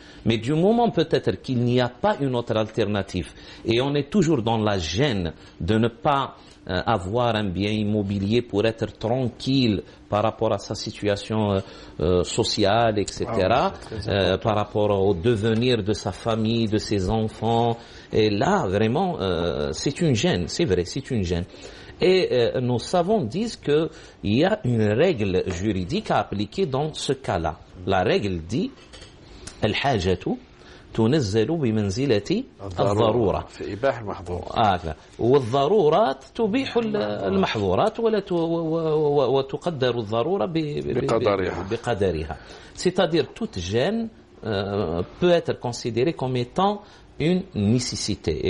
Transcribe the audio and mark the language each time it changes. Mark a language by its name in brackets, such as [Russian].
[French] Mais du moment peut-être qu'il n'y a pas une autre alternative et on est toujours dans la gêne de ne pas avoir un bien immobilier pour être tranquille par rapport à sa situation sociale, etc., par rapport au devenir de sa famille, de ses enfants. Et là, vraiment, c'est une gêne, c'est vrai, c'est une gêne. Et nos savants disent qu'il y a une règle juridique à appliquer dans ce cas-là. La règle dit [Arabic] الحاجة تنزل بمنزلة الضرورة في إباحة المحظور والضرورات تبيح المحظورات وتقدر الضرورة بقدرها. [French] C'est-à-dire toute gêne peut être considérée comme étant une nécessité.